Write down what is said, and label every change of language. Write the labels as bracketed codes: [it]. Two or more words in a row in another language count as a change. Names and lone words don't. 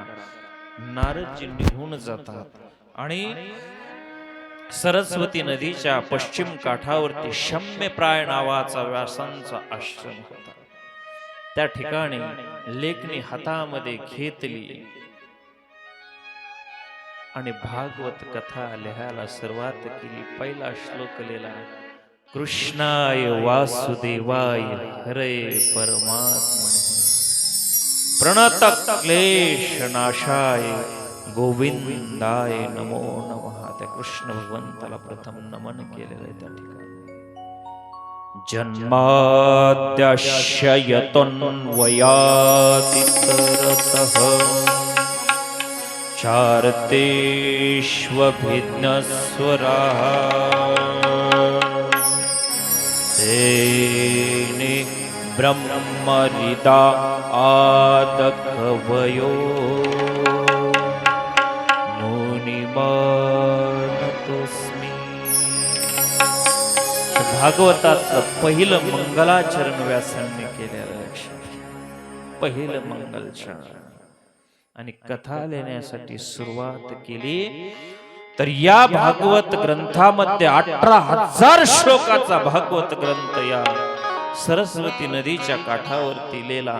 [mr] नारदजी निघून जातात आणि सरस्वती नदीच्या पश्चिम काठावरती शम्यप्राय नावाचा व्यासांचा आश्रम होता. त्या ठिकाणी लेखनी हातामध्ये घेतली आणि भागवत कथा लिहायला सुरुवात केली. पहिला श्लोक लिहिला, [sa] कृष्णाय वासुदेवाय हरे परमात्मने प्रणत क्लेश नाशाय गोविंदाय नमो नमः. [mr] त्या कृष्ण भगवंताला प्रथम नमन केलेलं आहे. त्या ठिकाणी [sa] जन्माद्यस्य यतोऽन्वयादितरतः चार्तेष्वभिज्ञस्वराः तेने ब्रह्मरिदा आदकवयो मुनिमानतोस्मि. [mr] भागवतात पहिलं मंगलाचरण व्यासांनी केलेलं. पहिलं मंगलचरण आणि कथा लिहिण्यासाठी सुरुवात केली. तर या भागवत ग्रंथामध्ये 18,000 श्लोकाचा भागवत ग्रंथ या सरस्वती नदीच्या काठावरती लिहिला.